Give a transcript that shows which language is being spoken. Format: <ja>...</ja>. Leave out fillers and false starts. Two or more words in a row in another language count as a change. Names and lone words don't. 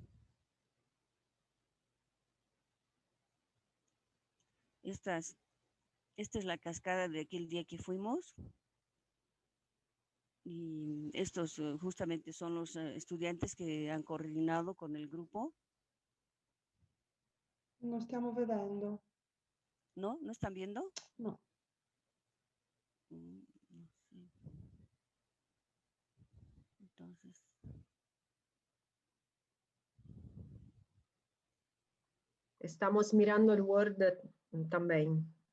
<es>Esta es la cascada de aquel día que fuimos. Y estos justamente son los estudiantes que han coordinado con el grupo.</es> <it>Non stiamo vedendo.</it> <es>¿No? ¿No están viendo? No. No sé. Entonces. Estamos mirando el Word también.</es>